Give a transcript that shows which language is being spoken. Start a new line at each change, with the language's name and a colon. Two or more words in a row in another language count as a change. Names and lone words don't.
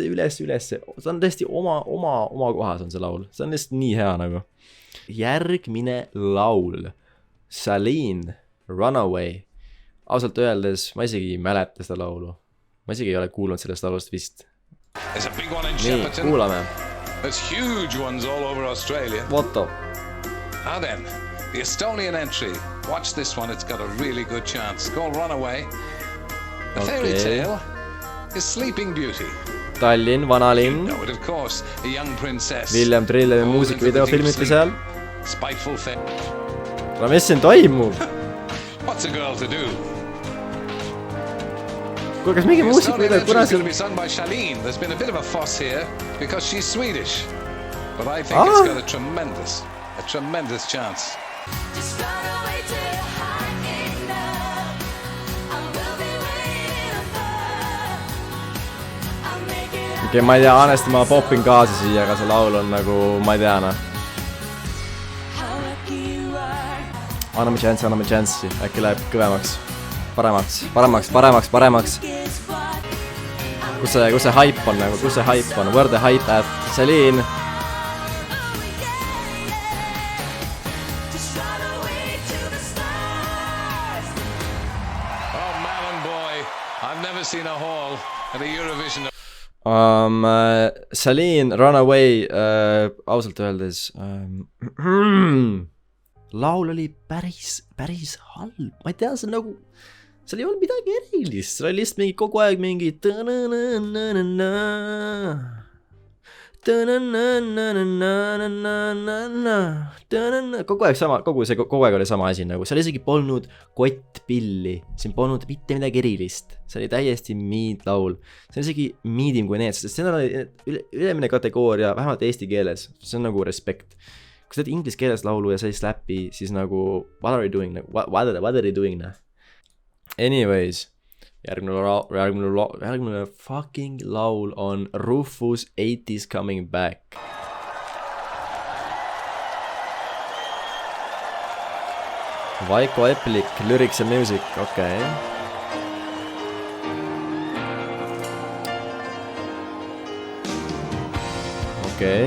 Estonian: See on tõesti oma kohas on see laul. See on lihtsalt nii hea nagu. Järgmine laul. Celine, Runaway. Ausalt öeldes, ma isegi ei mäleta seda laulu. Ma isegi ei ole kuulnud sellest laulust vist. Nii, kuulame.
English: There's huge ones all over Australia. What the? Now then, the Estonian entry. Watch this one, it's got a really good chance. It's called Runaway. The fairy tale is Sleeping Beauty.
Estonian: Tallinn, vanalinn.
English: Know it, of course. A young princess.
Estonian: William Trillevi muusikavideo filmiti seal.
English: Spiteful fate.
Estonian: Mis siin toimub?
English: What's a girl to do?
Estonian: Kuule, kas mingi muusikavideo, kuna see...
English: It's going to be sung by Charlene. There's been a bit of a fuss here because she's Swedish. But I think it's got a tremendous chance. Just run away to high enough. I will be waiting above. I'll make it
Estonian: Okei, ma ei tea, honesti ma popin kaasa siia, aga see laul on nagu, ma ei tea,
English: how lucky you are.
Estonian: Anname chance'i, äkki läheb kõvemaks. Paremaks.
English: Guess what?
Estonian: Kus see hype on nagu,
English: where the hype at? Celine. Just run away to the stars. Oh, Malin boy, I've never seen a hall at a Eurovision.
Estonian: Celine, Runaway, ausalt öeldes, laul oli päris halb, ma ei tea, see on nagu, seal ei olnud midagi erilist, seal oli lihtsalt mingi kogu aeg mingi kogu aeg sama, kogu aeg oli sama asi nagu, seal isegi polnud kottpilli, siin polnud mitte midagi erilist, see oli täiesti laul, see on isegi miidim kui need, sest see on ülemine kategooria, vähemalt eesti keeles, see on nagu respekt. Kui sa teed inglise keeles laulu ja sa ei slappi, siis nagu
English: what are you doing, what are you doing?
Estonian: Anyways, järgmine fucking laul on Rufus 80's Coming Back.
English: Vaiko Eplik, lyrics and music,
Estonian: okei. Okei.